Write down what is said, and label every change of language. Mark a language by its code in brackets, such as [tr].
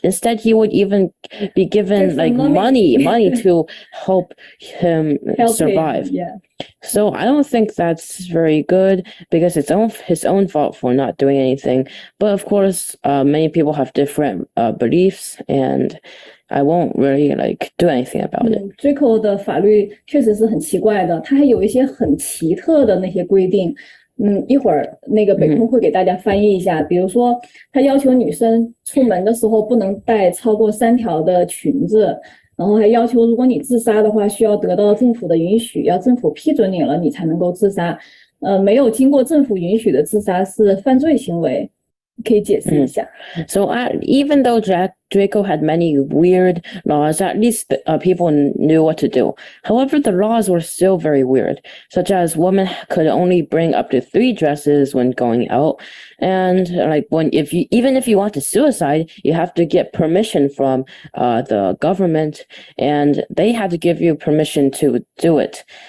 [en] Instead, he would even be given money to help him survive. Yeah. So I don't think that's very good, because it's his own fault for not doing anything. But of course, many people have different beliefs, and I won't really do anything about it. [zh] Draco 的法律确实是很奇怪的，它还有一些很奇特的那些规定。一会儿那个北空会给大家翻译一下。比如说，他要求女生出门的时候不能带超过3条的裙子，然后还要求如果你自杀的话，需要得到政府的允许，要政府批准你了，你才能够自杀。没有经过政府允许的自杀是犯罪行为。可以解释一下。 [en] So even though Draco had many weird laws, at least people knew what to do. However, the laws were still very weird, such as women could only bring up to 3 dresses when going out, and even if you want to suicide, you have to get permission from the government, and they had to give you permission to do it.